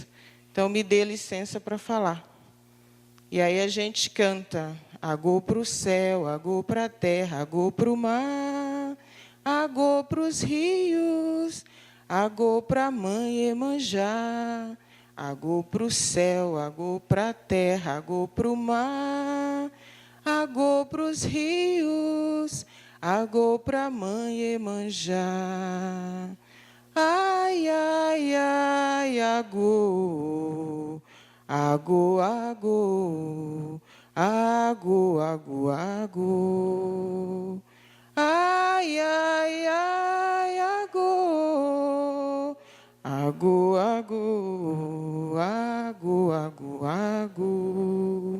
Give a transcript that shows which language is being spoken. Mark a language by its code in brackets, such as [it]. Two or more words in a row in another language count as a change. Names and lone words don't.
[pt] Então, me dê licença para falar. E aí a gente canta, agô para o céu, agô para a terra, agô para o mar, agô para os rios, agô para a mãe Iemanjá, agô para o céu, agô para a terra, agô para o mar, agô para os rios, agô para a mãe Iemanjá. Ai, ai, ai, [yo] agô. Agu, agu, agu, agu, agu. Ai, ai, ai, agu. Agu, agu, agu, agu, agu.